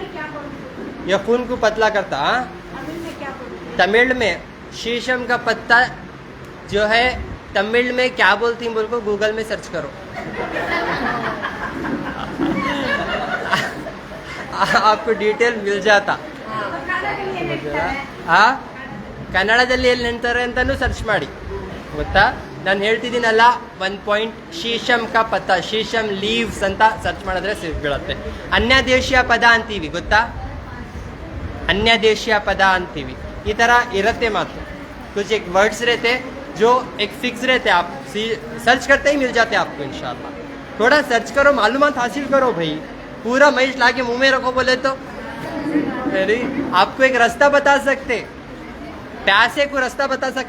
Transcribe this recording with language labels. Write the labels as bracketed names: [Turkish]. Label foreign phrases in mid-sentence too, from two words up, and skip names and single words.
[Hindi] ये खून को पतला करता। हाँ, तमिल में शीशम का पत्ता जो है तमिल में क्या बोलती हैं बोल को गूगल में सर्च करो। आपको डिटेल मिल जाता। [Kannada] ಆ ಕನ್ನಡದಲ್ಲಿ ಎಲ್ಲಿ ನಿಂತಾರೆ ಅಂತಾನು ಸರ್ಚ್ ಮಾಡಿ ಗೊತ್ತಾ. ನಾನು ಹೇಳ್ತಿದ್ದೀನಲ್ಲ, 1 ಪಾಯಿಂಟ್ [Hindi] शीशम का पत्ता, [English] sheesham leaves [Kannada] ಅಂತ ಸರ್ಚ್ ಮಾಡಿದ್ರೆ ಸಿಗ್ಬಿಡುತ್ತೆ. ಅನ್ಯದೇಶೀಯ ಪದ ಅಂತೀವಿ ಗೊತ್ತಾ, ಅನ್ಯದೇಶೀಯ ಪದ ಅಂತೀವಿ. ಈ ಥರ ಇರುತ್ತೆ ಮಾತು. [Hindi] कुछ एक वर्ड्स रहते जो एक फिक्स रहते, आप सर्च करते ही मिल जाते आपको इंशाल्लाह. थोड़ा सर्च करो, मालूमात हासिल करो भाई. पूरा मैच ला के मुंह में रखो बोले तो आपको एक रास्ता बता सकते, प्यासे को रास्ता बता सकते.